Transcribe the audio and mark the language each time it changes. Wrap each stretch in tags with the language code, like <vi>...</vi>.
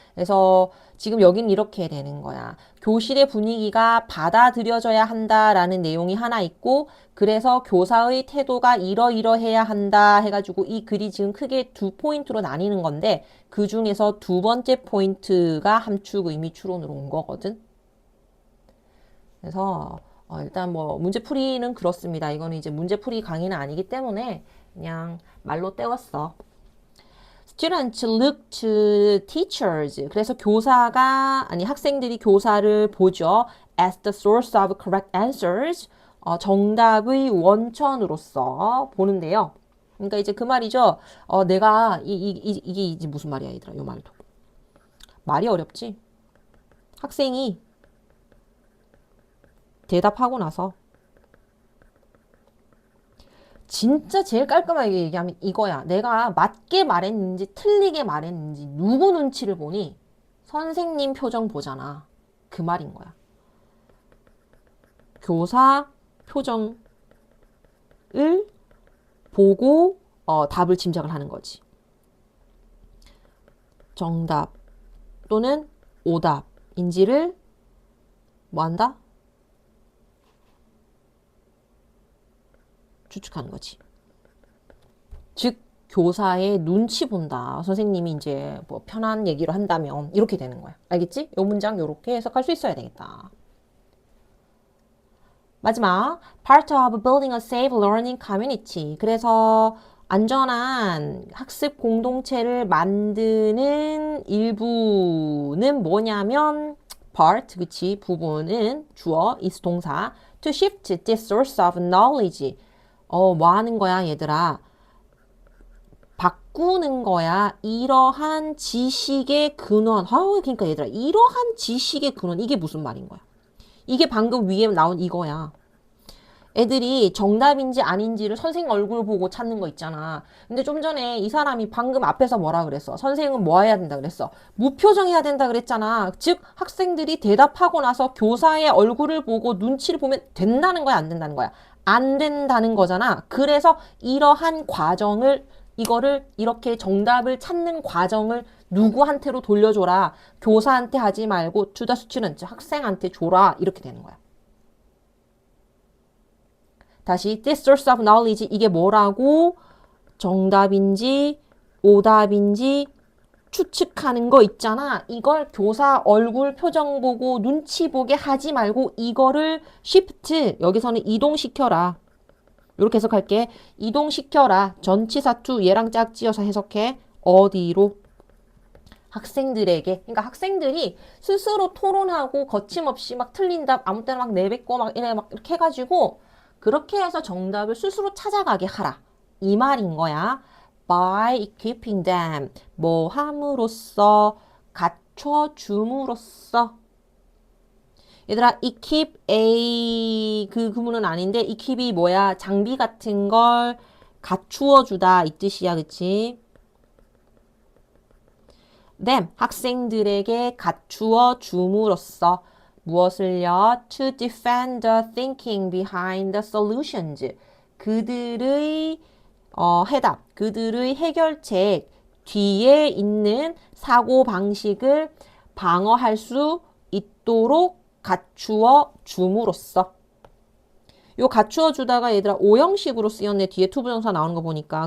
<ko>그래서 지금 여긴 이렇게 되는 거야. 교실의 분위기가 받아들여져야 한다라는 내용이 하나 있고, 그래서 교사의 태도가 이러이러해야 한다 해가지고 이 글이 지금 크게 두 포인트로 나뉘는 건데, 그 중에서 두 번째 포인트가 함축 의미 추론으로 온 거거든. 그래서 일단 뭐 문제풀이는 그렇습니다. 이거는 이제 문제풀이 강의는 아니기 때문에 그냥 말로 때웠어.</ko> <en>Students look to teachers.</en> <ko>그래서 학생들이 교사를 보죠.</ko> <en>As the source of correct answers.</en> <ko>정답의 원천으로서 보는데요. 그러니까 이제 그 말이죠. 내가 이게 이제 무슨 말이야, 얘들아, 요 말도. 말이 어렵지. 학생이 대답하고 나서 진짜 제일 깔끔하게 얘기하면 이거야. 내가 맞게 말했는지 틀리게 말했는지 누구 눈치를 보니 선생님 표정 보잖아. 그 말인 거야. 교사 표정을 보고 답을 짐작을 하는 거지. 정답 또는 오답인지를 뭐 한다? 추측하는 거지. 즉 교사의 눈치 본다. 선생님이 이제 뭐 편한 얘기로 한다면 이렇게 되는 거야. 알겠지? 이 문장 이렇게 해석할 수 있어야 되겠다. 마지막</ko> <en>part of building a safe learning community.</en> <ko>그래서 안전한 학습 공동체를 만드는 일부는 뭐냐면 part, 그치? 부분은 주어,</ko> <en>is 동사 to shift this source of knowledge.</en> <ko>뭐 하는 거야, 얘들아? 바꾸는 거야. 이러한 지식의 근원. 그러니까 얘들아, 이러한 지식의 근원. 이게 무슨 말인 거야? 이게 방금 위에 나온 이거야. 애들이 정답인지 아닌지를 선생님 얼굴 보고 찾는 거 있잖아. 근데 좀 전에 이 사람이 방금 앞에서 뭐라 그랬어? 선생님은 뭐 해야 된다 그랬어? 무표정 해야 된다 그랬잖아. 즉 학생들이 대답하고 나서 교사의 얼굴을 보고 눈치를 보면 된다는 거야, 안 된다는 거야? 안 된다는 거잖아. 그래서 이러한 과정을 이거를 이렇게 정답을 찾는 과정을 누구한테로 돌려줘라. 교사한테 하지 말고</ko> <en>to the student,</en> <ko>학생한테 줘라. 이렇게 되는 거야. 다시</ko> <en>this source of knowledge</en> <ko>이게 뭐라고? 정답인지 오답인지 추측하는 거 있잖아. 이걸 교사 얼굴 표정 보고 눈치 보게 하지 말고 이거를 shift 여기서는 이동시켜라. 이렇게 해석할게. 이동시켜라. 전치사 to 얘랑 짝지어서 해석해. 어디로? 학생들에게. 그러니까 학생들이 스스로 토론하고 거침없이 막 틀린 답 아무 때나 막 내뱉고 막 이렇게 해가지고 그렇게 해서 정답을 스스로 찾아가게 하라. 이 말인 거야.</ko> <en>By equipping them.</en> <ko>뭐 함으로써, 갖춰줌으로써. 얘들아, equip a 그 구문은 아닌데 equip이 뭐야? 장비 같은 걸 갖추어 주다 이 뜻이야, 그치? them 학생들에게 갖추어 줌으로써 무엇을요?</ko> <en>To defend the thinking behind the solutions.</en> <ko>그들의 해답, 그들의 해결책 뒤에 있는 사고 방식을 방어할 수 있도록 갖추어 줌으로써. 요 갖추어 주다가 얘들아 오형식으로 쓰였네. 뒤에 투부정사 나오는 거 보니까.</ko>